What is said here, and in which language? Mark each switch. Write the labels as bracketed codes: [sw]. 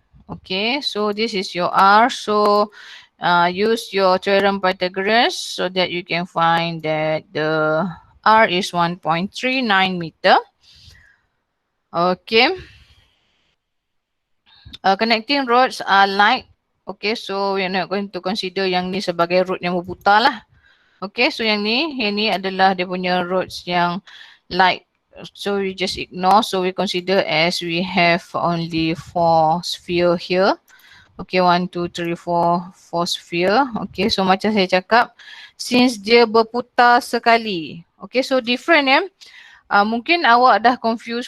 [en] Okay, so this is your R. So use your theorem Pythagoras so that you can find that the R is 1.39 meter. Okay. Connecting roads are light. Okay, so we're not going to consider [ms] yang ni sebagai road yang berputar lah. [en] Okay, so [ms] yang ni adalah dia punya roads yang light. [en] So we just ignore. So we consider as we have only 4 sphere here. Okay, 1, 2, 3, 4 sphere. Okay, so [ms] macam saya cakap, since dia berputar sekali. [en] Okay, so different [ms] ya. Mungkin awak dah confused.